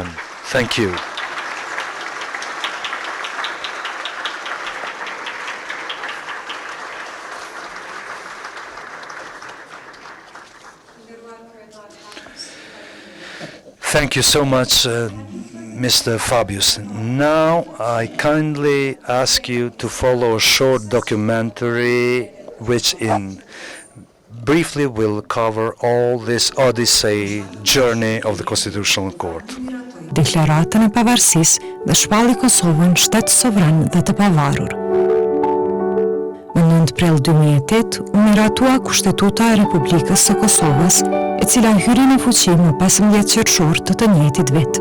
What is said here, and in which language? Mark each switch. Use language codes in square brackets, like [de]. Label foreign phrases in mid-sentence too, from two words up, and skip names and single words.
[en] Thank you. Thank you so much, Mr. Fabius. Now I kindly ask you to follow a short documentary which briefly will cover all this Odyssey journey of the Constitutional Court. [sq] Deklaratën e pavarësisë dhe shpalli Kosovën shtet sovran dhe të pavarur. Në 9 prill 2008 u miratua Kushtetuta e Republikës së Kosovës, e cila hyri në fuqi më 15 qershor të njëjtit vit.